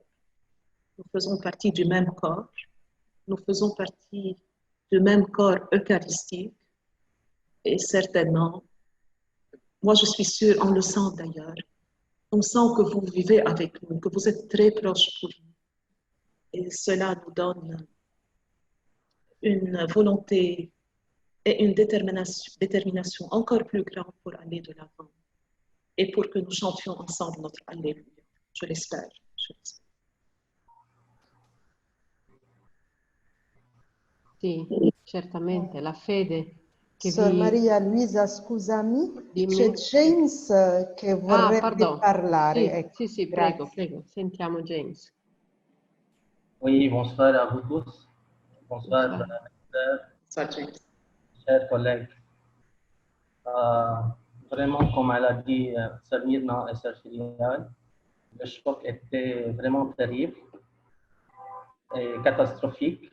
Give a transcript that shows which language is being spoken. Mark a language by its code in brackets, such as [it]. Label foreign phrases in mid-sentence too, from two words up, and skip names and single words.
[fr] Nous faisons partie du même corps, nous faisons partie du même corps eucharistique et certainement, moi je suis sûre, on le sent d'ailleurs, on sent que vous vivez avec nous, que vous êtes très proches pour nous. Et cela nous donne une volonté et une détermination encore plus grande pour aller de l'avant et pour que nous chantions ensemble notre Alléluia. Je l'espère. [it] Sì, certamente, la fede che Sor vi... Maria Luisa, scusami, Dimmi. c'è James che vorrebbe [fr] pardon. [it] parlare. Sì, Ecco, sì, grazie. prego. Sentiamo James. [fr] Oui, bonsoir à vous tous. Bonsoir, James. chers collègues. Vraiment, comme elle a dit, Sœur Myrna et Sœur Cyrielle, le choc était vraiment terrible et catastrophique.